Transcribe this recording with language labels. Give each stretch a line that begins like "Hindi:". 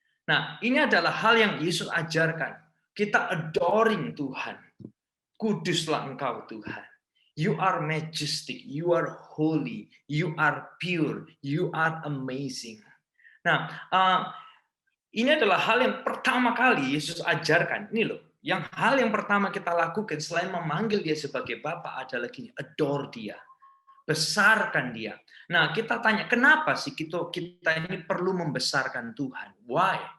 Indonesian: Nah, ini adalah hal yang Yesus ajarkan. Kita adoring Tuhan. Kuduslah engkau Tuhan.
English: You are majestic, you are holy, you are pure, you are amazing.
Indonesian: Nah, ini adalah hal yang pertama kali Yesus ajarkan. Ini loh, hal yang pertama kita lakukan selain memanggil dia sebagai Bapa adalah gini, adore dia. Besarkan dia. Nah, kita tanya, kenapa sih kita ini perlu membesarkan Tuhan?
English: Why?